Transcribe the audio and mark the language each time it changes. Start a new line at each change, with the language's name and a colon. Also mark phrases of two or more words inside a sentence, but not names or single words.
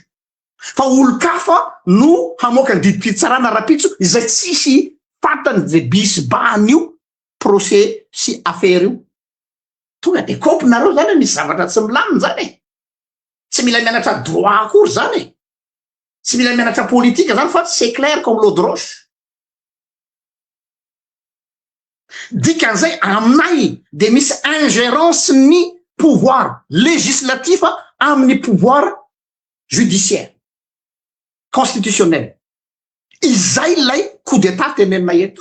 Malagasy: Fa olo-kafa no hamoaka ny didim-pitsarana rapitso izay tsisy fatany ze bisy bahany io procès sy affaire io. Tonga de kopinareo zany misy zavatra tsy milamina zany. Tsy mila mianatra droit akory zany. Tsy mila mianatra politika zany fa
French: c'est clair comme l'eau de roche.
Malagasy: Dikan'izay aminay de misy ingérence ny
French: pouvoir législatif
Malagasy: amin'ny
French: pouvoir judiciaire constitutionnel.
Malagasy: Izay lay
French: coup d'état
Malagasy: tenenay eto.